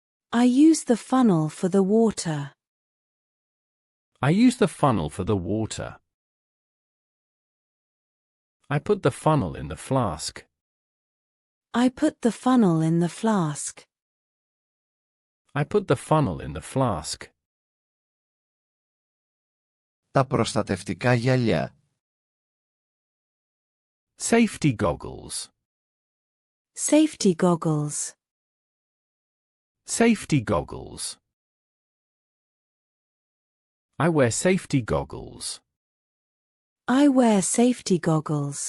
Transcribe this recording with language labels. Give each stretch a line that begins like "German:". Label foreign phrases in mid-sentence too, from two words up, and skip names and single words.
English: I use the funnel for the water. I use the funnel for the water. I put the funnel in the flask. I put the funnel in the flask. I put the funnel in the flask.
Greek: Τα προστατευτικά γυαλιά.
English: Safety goggles. Safety goggles. Safety goggles. I wear safety goggles. I wear safety goggles.